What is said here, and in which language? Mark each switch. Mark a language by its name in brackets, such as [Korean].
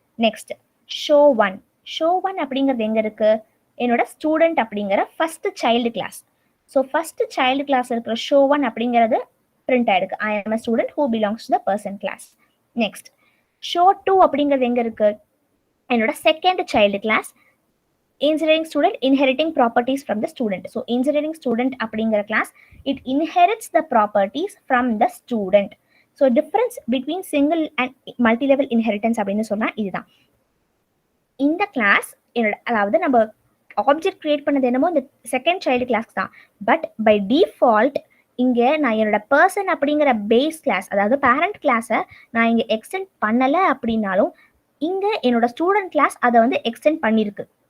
[Tamil] Next show 1. Show 1 அப்படிங்கிறது எங்க இருக்கு? என்னோட ஸ்டூடெண்ட் அப்படிங்கிற first child class. So first child class இருக்கிற ஷோ 1 அப்படிங்கிறது பிரிண்ட் ஆயிருக்கு, [English] I am a student who belongs to the person class. [Tamil] Next show 2 அப்படிங்கிறது எங்க இருக்கு? என்னோட second child class, [English] engineering student inheriting properties from the student. So engineering student அப்படிங்கிற class, it inherits the properties from the student. So difference between single and multi-level inheritance [Tamil] அப்படின்னு சொன்னா இதுதான். இந்த class அதாவது நம்ம ஆப்ஜெக்ட் கிரியேட் பண்ணது என்னமோ இந்த செகண்ட் சைல்டு கிளாஸ் தான். பட் பை டிஃபால்ட் இங்க நான் என்னோட பர்சன் அப்படிங்கிற பேஸ் கிளாஸ், அதாவது பேரண்ட் கிளாஸை நான் இங்க எக்ஸ்டெண்ட் பண்ணல அப்படின்னாலும் இங்க என்னோட ஸ்டூடெண்ட் கிளாஸ் அதை வந்து எக்ஸ்டெண்ட் பண்ணிருக்கு.